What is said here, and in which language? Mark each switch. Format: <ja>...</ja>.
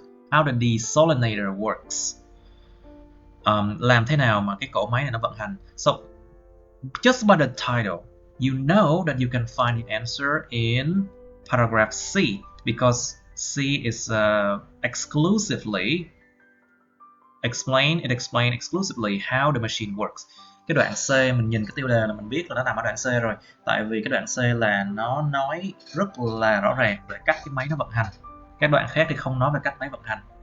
<en>How the desolinator works?</en> <vi>Làm thế nào mà cái cỗ máy này nó vận hành?</vi> <en>So, just by the title, you know that you can find the answer in paragraph C because C is exclusively explain exclusively how the machine works.</en> <vi>Cái đoạn C mình nhìn cái tiêu đề là mình biết là nó nằm ở đoạn C rồi. Tại vì cái đoạn C là nó nói rất là rõ ràng về cách cái máy nó vận hành. Các đoạn khác thì không nói về cách máy vận hành.</vi>